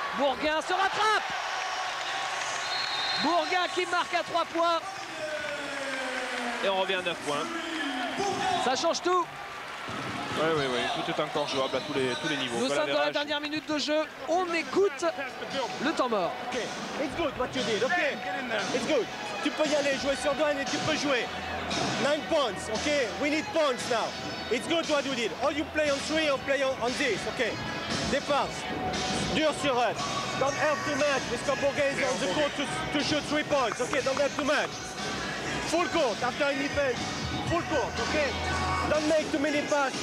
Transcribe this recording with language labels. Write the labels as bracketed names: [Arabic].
[French] Bourguin se rattrape. Bourguin qui marque à 3 points. Et on revient à 9 points. Ça change tout. Oui, tout est encore jouable à tous les niveaux. Nous sommes dans la dernière minute de jeu. On écoute le temps mort. [English] Ok, it's good what you did, ok? It's good. [French] Tu peux y aller, jouer sur douane et tu peux jouer. [English] 9 points, ok? We need points now. It's good what you did. Or you play on 3 or play on this, ok? [French] Défense, dur sur elle. [English] Don't help too much. This Borghese is on the court to shoot 3 points, ok? Don't help too much. Full court after any defense. Full court, ok? Don't make too many passes.